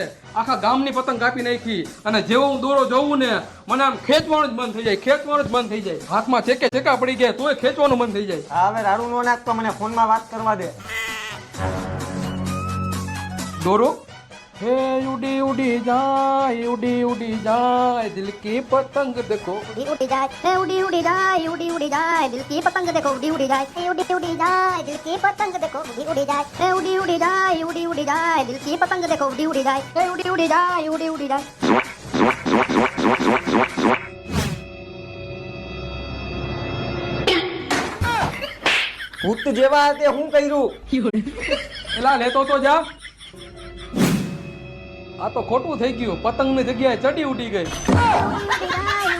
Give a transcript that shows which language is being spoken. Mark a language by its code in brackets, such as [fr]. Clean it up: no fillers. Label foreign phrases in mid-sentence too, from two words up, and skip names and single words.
[gu] આખા ગામની પતંગ કાપી નાખી અને જેવો હું દોરો જોઉં ને મને આમ ખેંચવાનું જ બંધ થઈ જાય, ખેંચવાનું જ બંધ થઈ જાય. હાથમાં ચેકા પડી ગયા તોય ખેંચવાનું બંધ થઈ જાય. હા, હવે રાડું નો નાખતો, મને ફોનમાં વાત કરવા દે. [hi] डोरो है उड़ी उड़ी जाए दिल की पतंग देखो. उड़ी जाए है उड़ी उड़ी जाए दिल की पतंग देखो उड़ी जाए है उड़ी जाए दिल की पतंग देखो उड़ी जाए है उड़ी जाए दिल की पतंग देखो उड़ी जाए है उड़ी जाए [gu] ભૂત જેવા તે હું કર્યું? એલા લેતો તો જા. આ તો ખોટું થઈ ગયું, પતંગની જગ્યાએ ચડી ઉડી ગઈ.